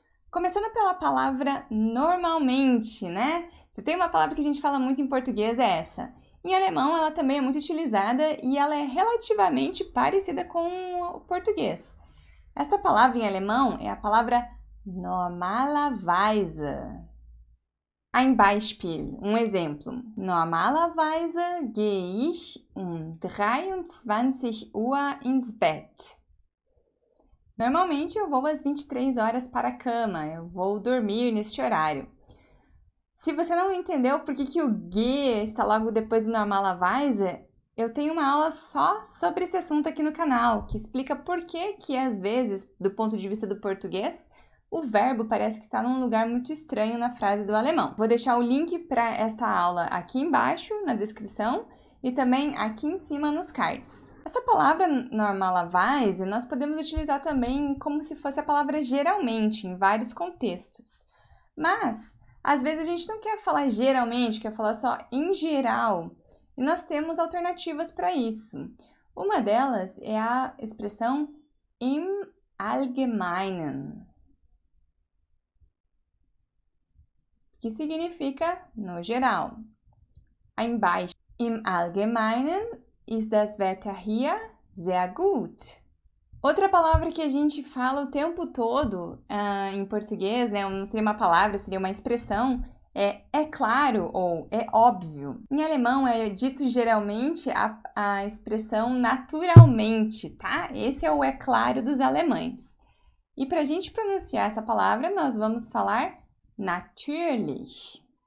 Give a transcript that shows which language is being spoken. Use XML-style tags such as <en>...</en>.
<pt>Começando pela palavra normalmente, né? Se tem uma palavra que a gente fala muito em português é essa. Em alemão, ela também é muito utilizada e ela é relativamente parecida com o português. Esta palavra em alemão é a palavra normalerweise.</pt> <de>Ein Beispiel,</de> <pt>um exemplo.</pt> <de>Normalerweise gehe ich um 23 Uhr ins Bett.</de> <pt>Normalmente eu vou às 23 horas para a cama, eu vou dormir neste horário. Se você não entendeu por que o ge está logo depois do normalerweise, eu tenho uma aula só sobre esse assunto aqui no canal, que explica por que às vezes, do ponto de vista do português, o verbo parece que está num lugar muito estranho na frase do alemão. Vou deixar o link para esta aula aqui embaixo, na descrição, e também aqui em cima nos cards. Essa palavra normalerweise nós podemos utilizar também como se fosse a palavra geralmente, em vários contextos. Mas, às vezes a gente não quer falar geralmente, quer falar só em geral. E nós temos alternativas para isso. Uma delas é a expressão im Allgemeinen, que significa no geral.</pt> <de>Ein Beispiel. Im Allgemeinen ist das Wetter hier sehr gut.</de> <pt>Outra palavra que a gente fala o tempo todo em português, né? Não seria uma palavra, seria uma expressão, é claro ou é óbvio. Em alemão é dito geralmente a expressão naturalmente, tá? Esse é o é claro dos alemães. E para a gente pronunciar essa palavra, nós vamos falar natürlich.</pt>